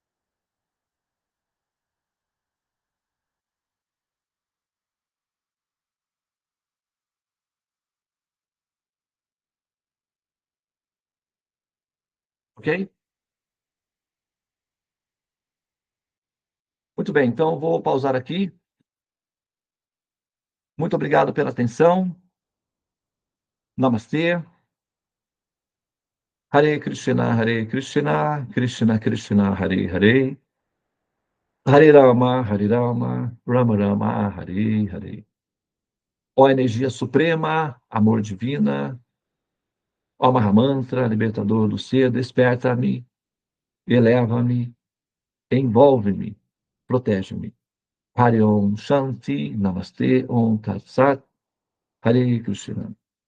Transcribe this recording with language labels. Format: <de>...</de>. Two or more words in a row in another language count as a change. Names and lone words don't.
<pt>Ok? Muito bem, então vou pausar aqui. Muito obrigado pela atenção. Namastê.</pt> <sa>हरे कृष्ण, कृष्ण कृष्ण, हरे हरे. हरे राम, राम राम, हरे हरे.</sa> <pt>Ó energia suprema, amor divina, ó Mahamantra, libertador do ser, desperta-me, eleva-me, envolve-me, protege-me.</pt> <sa>हरे ॐ शान्ति, नमस्ते, ॐ तत् सत्, हरे कृष्ण.</sa>